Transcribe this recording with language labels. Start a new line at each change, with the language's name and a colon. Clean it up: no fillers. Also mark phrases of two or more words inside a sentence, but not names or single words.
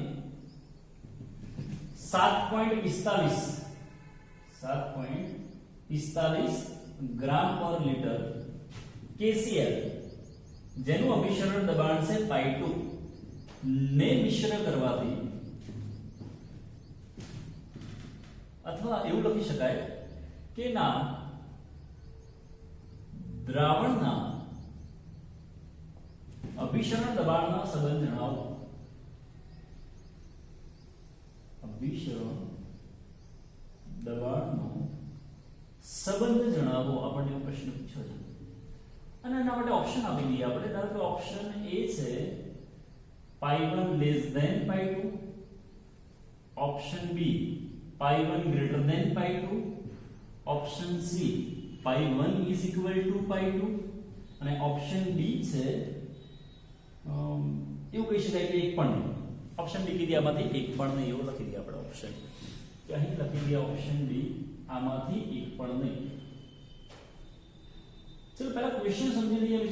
Gujarati: 7.45
English: gram per liter
Gujarati: KCl, જેનું અભિસરણ દબાણ છે pi2 ને મિશ્ર કરવાથી, અથવા એવું લખી શકાય કે ના દ્રાવણના અભિસરણ દબાણના સંબંધ જણાવો. અભિસરણ દબાણનો સંબંધ જણાવો, આપણને એવો પ્રશ્ન પૂછ્યો છે. અને એના માટે ઓપ્શન આપી દઈએ આપણે. ધારો કે ઓપ્શન A છે
English: pi1 less than pi2,
Gujarati: ઓપ્શન B
English: pi1 greater than pi2,
Gujarati: ઓપ્શન C
English: pi1 is equal to pi2,
Gujarati: અને ઓપ્શન D છે એવું કહી શકાય કે એક પણ નહીં. ઓપ્શન ડી કીધી આમાંથી એક પણ નહીં, એવું લખી દઈએ આપણે ઓપ્શન કે અહીં લખી દઈએ ઓપ્શન ડી આમાંથી એક પણ નહીં. ચલો પહેલા ક્વેશ્ચન સમજી લઈએ મિત્રો.